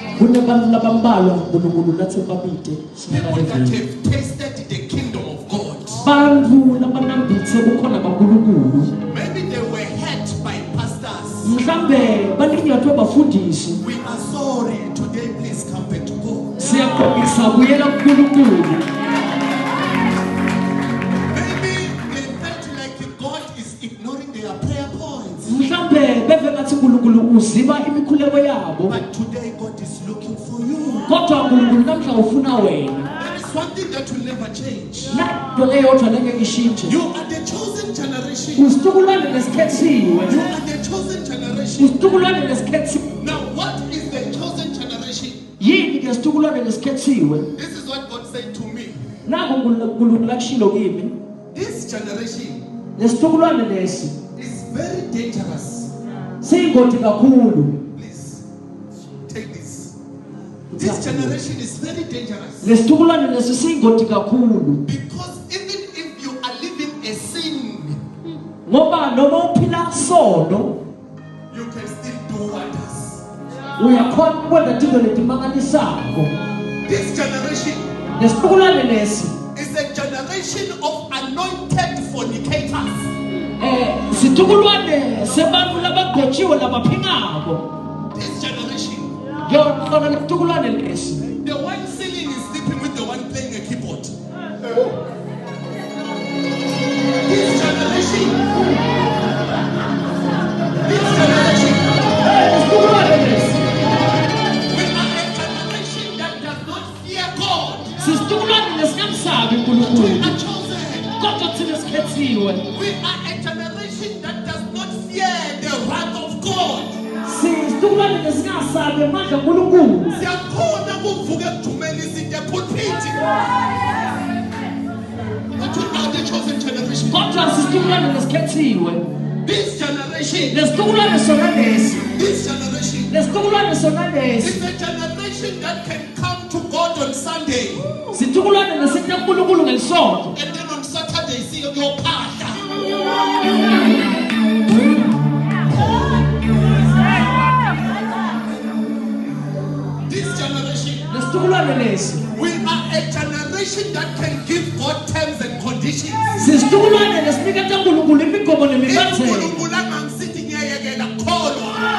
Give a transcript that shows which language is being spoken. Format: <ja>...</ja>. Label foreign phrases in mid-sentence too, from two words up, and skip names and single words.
<ss>kunebantu labambalwa uNkulunkulu lathi babide</ss> <en>People that have tasted the kingdom of God.</en> <ss>bantu labanambitse bukhona baNkulunkulu</ss> <en>Maybe they were hurt by pastors.</en> <ss>mhlambe baninyathwe bafundisi</ss> <en>We are sorry. Today, please come back to God.</en> <ss>siyaxolisa buyela kuNkulunkulu</ss> <en>Maybe they felt like God is ignoring their prayer points.</en> <ss>mhlambe beve ngathi uNkulunkulu uziba imikhuleko yabo</ss> <en>But today, God is looking for you.</en> <ss>kodwa uNkulunkulu namhla ufuna wena</ss> <en>There is one thing that will never change.</en> <ss>nanto eyodwa lenge ishintshe</ss> <en>You are the chosen generation.</en> <ss>usitukulwane nesikhethiwe</ss> <en>You are the chosen generation.</en> <ss>usitukulwane nesikhethiwe</ss> <en>Now, what is the chosen generation?</en> <ss>yini ke isitukulwane nesikhethiwe</ss> <en>This is what God said to me.</en> <ss>nako uNkulunkulu lakushilo kimi</ss> <en>This generation</en> <ss>lesitukulwane lesi</ss> <en>is very dangerous.</en> <ss>siyingoti kakhulu</ss> <en>Please take this. This generation is very dangerous</en> <ss>lesitukulwane lesi siyingoti kakhulu</ss> <en>because even if you are living a sin,</en> <ss>ngoba noma uphila sono</ss> <en>you can still do wonders.</en> <ss>uyakhona ukwenza izinto letimangalisako</ss> <en>This generation</en> <ss>lesitukulwane lesi</ss> <en>is a generation of anointed fornicators.</en> <ss>situkulwane sebantu labagotshiwe labaphingako</ss> <en>This generation,</en> <ss>ngiyona lesitukulwane lesi</ss> <en>the one singing is sleeping with the one playing a keyboard. This generation, lesitukulwane lesi we are a generation that does not fear God.</en> <ss>sisitukulwane lesingamsabi</ss> <en>We uNkulunkulu are chosen.</en> <ss>kodwa thina sikhethiwe</ss> <en>We are a generation that does not fear the wrath of God.</en> <ss>sisitukulwane lesingasabi amandla uNkulunkulu Siyakhona ukuvuka ekujumeni sithi epulpit.</ss> <en>But we are the chosen generation.</en> <ss>kodwa sisitukulwane lesikhethiwe</ss> <en>This generation,</en> <ss>lesitukulwane sona lesi</ss> <en>this generation</en> <ss>lesitukulwane sona lesi</ss> <en>is a generation that can come to God on Sunday</en> <ss>situkulwane lesithi uNkulunkulu ngelisonto</ss> <en>and then on Saturday see your pastor. This generation,</en> <ss>lesitukulwane lesi</ss> <en>we are a generation that can give God terms and conditions.</en> <ss>sisitukulwane lesinikeza uNkulunkulu imigomo nemibandela uNkulunkulu angangisithi ngiyayekela kholwa.</ss>